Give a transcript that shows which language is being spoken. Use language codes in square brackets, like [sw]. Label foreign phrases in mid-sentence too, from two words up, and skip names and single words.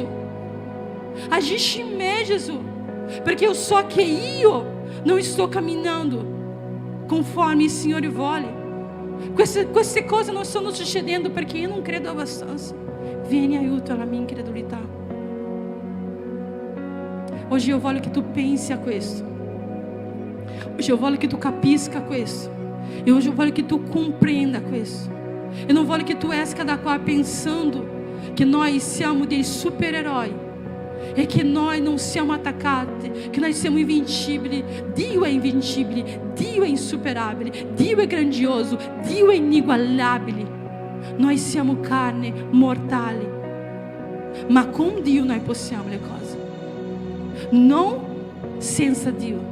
[it] Agisci in me, Gesù, perché [pt] eu so [it] che io non sto camminando conforme il Signore vuole. Queste cose non stanno succedendo perché io non credo abbastanza. Vieni in aiuto alla mia incredulità. Oggi io voglio che tu pensi a questo. Oggi io voglio che tu capisca questo. [pt] E hoje eu voglio que tu compreenda questo. Eu não voglio que tu [it] esca da qua [pt] pensando que nós [it] siamo dei super-eroi [pt] e que nós não [it] siamo attaccati, [pt] que nós [it] siamo invincibili. Dio è invincibile, Dio è insuperabile, Dio è grandioso, Dio è inigualabile. Noi siamo carne mortale, ma con Dio noi possiamo le cose, non senza Dio.